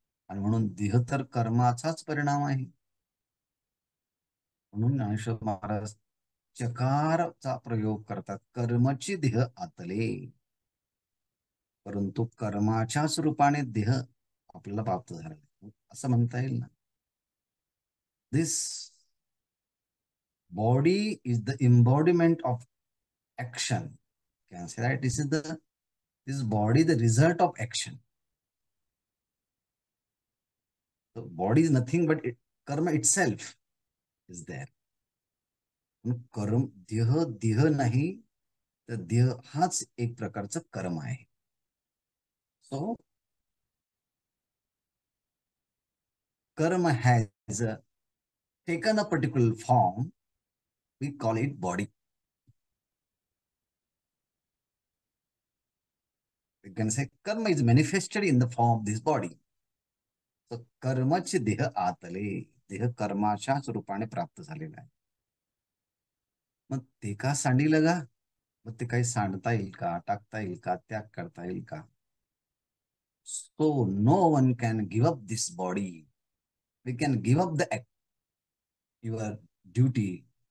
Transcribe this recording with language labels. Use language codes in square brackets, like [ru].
[mr] आणि म्हणून देह तर कर्माचाच परिणाम आहे. म्हणून ज्ञानेश्वर महाराज चकारचा प्रयोग करतात. कर्मची देह आतले, परंतु कर्माच्याच रूपाने देह आपल्याला प्राप्त झाला असं म्हणता येईल ना. [en] This body is the embodiment of action. Can say that this body the result of action. So body is nothing but karma itself is there. [mr] कर्म देह देह नाही तर देह हाच एक प्रकारचं कर्म आहे. [en] So karma has taken a particular form, we call it body. We can say karma is manifested in the form of this body. [mr] So कर्मचे देह आतले, देह कर्माच्याच रूपाने प्राप्त झालेला आहे. मग ते का सांडिलं गा? मग ते काही सांडता येईल का, टाकता येईल का, त्याग करता येईल का? [en] So no one can give up this body. We can give up the your duty.